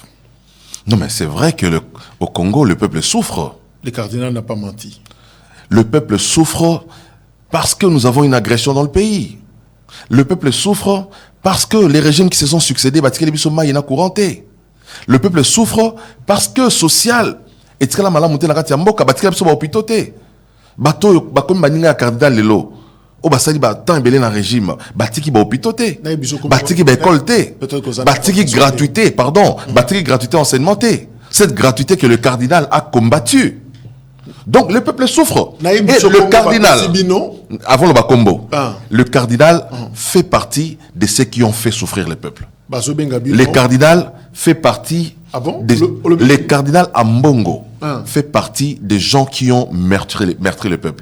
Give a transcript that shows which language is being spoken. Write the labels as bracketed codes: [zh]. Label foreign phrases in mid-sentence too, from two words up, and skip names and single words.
[fr] Non, mais c'est vrai que au Congo, le peuple souffre. Le cardinal n'a pas menti. Le peuple souffre parce que nous avons une agression dans le pays. Le peuple souffre parce que les régimes qui se sont succédés, le peuple souffre parce que social, et la [ln] malamouté na kati ya mboka, batikela biso ba hôpitaux te. Bato bakomi baninga cardinal lelo. O basali ba temps belé na régime, batiki ba hôpitaux te. Batiki ba école te. Batiki [fr] gratuité, pardon, [ln] batiki [fr] gratuité enseignement [ln] te. [fr] Cette gratuité que le cardinal a combattu. Donc le peuple souffre. Et le cardinal, avant le Bakombo, le cardinal fait partie de ceux qui ont fait souffrir le peuple. Le cardinal fait partie le cardinal Ambongo fait partie des gens qui ont meurtri le peuple.